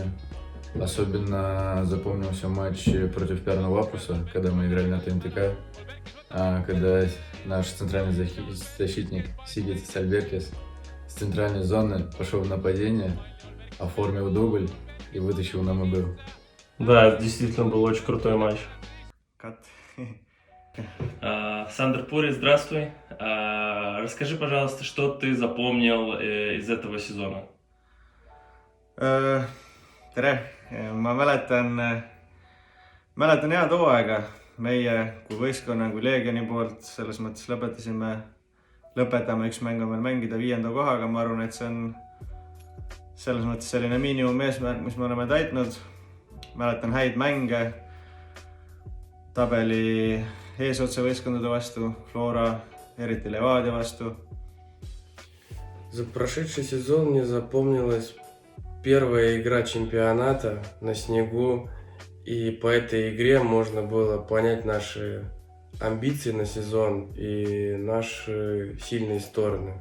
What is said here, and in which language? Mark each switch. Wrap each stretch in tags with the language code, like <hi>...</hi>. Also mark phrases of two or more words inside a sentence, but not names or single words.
<ru>Особенно запомнился матч против Пярну Лапуса, когда мы играли на ТНТК, когда наш центральный защитник Сигитис Альбертис с центральной зоны пошел в нападение, оформил дубль и вытащил нам игру. Да, действительно был очень крутой матч. Сандер Пури, здравствуй. Расскажи, пожалуйста, что ты запомнил из этого сезона?</ru> <et>Tere, ma mäletan head hooaega meie kui võistkonna, kui Leegioni poolt, selles mõttes lõpetame üks mäng on veel mängida 5. kohaga, ma arvan, et see on selles mõttes selline miinimumeesmärk, mis me oleme täitnud. Mäletan häid mänge tabeli eesotsa võistkondade vastu, Flora, eriti Levadia vastu.</et> <ru>За прошедший сезон мне запомнилась первая игра чемпионата на снегу, и по этой игре можно было понять наши амбиции на сезон и наши сильные стороны.</ru>